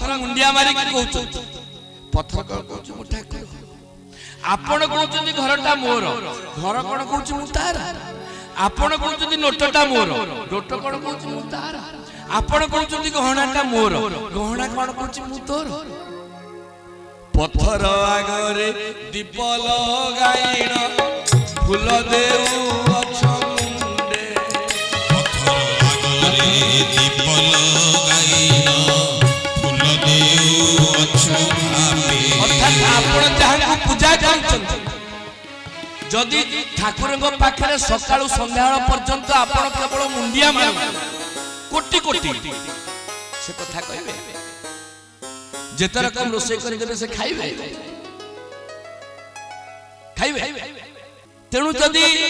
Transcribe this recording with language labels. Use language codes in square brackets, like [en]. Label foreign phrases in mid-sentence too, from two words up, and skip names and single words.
[or] ମୁଣ୍ଡିଆ ମାରିକି କହୁଛନ୍ତି ପଥର କଣ କହୁଛି ମୁଁ ଠାକୁର ଆପଣ କହୁଛନ୍ତି ଘରଟା ମୋର ଘର କଣ କହୁଛି ମୁଁ ତାର ଆପଣ କହୁଛନ୍ତି ନୋଟଟା ମୋର ନୋଟ କଣ କହୁଛି ମୁଁ ତାର ଆପଣ କହୁଛନ୍ତି ଗହଣାଟା ମୋର ଗହଣା କଣ କହୁଛି ମୁଁ ତୋର ପଥର ଆଗରେ ଦୀପ ଲଗାଇଣ ଫୁଲ ଦେଉଅଛ ମୁଣ୍ଡେ ପଥର ଆଗରେ ଦୀପ ଲଗାଇଣ ଫୁଲ ଦେଉଅଛୁ ଭାବେ ଅର୍ଥାତ୍ ଆପଣ ଯାହାକୁ ପୂଜା କରୁଛନ୍ତି ଯଦି ଠାକୁରଙ୍କ ପାଖରେ ସକାଳୁ ସନ୍ଧ୍ୟାବେଳ ପର୍ଯ୍ୟନ୍ତ ଆପଣ କେବଳ ମୁଣ୍ଡିଆ ମାରନ୍ତି କୋଟି କୋଟି ସେ କଥା କହିବେ ଯେତେ ରକମ ରୋଷେଇ କରିଦେବେ ସେ ଖାଇବେ ଖାଇବେ ତେଣୁ ଯଦି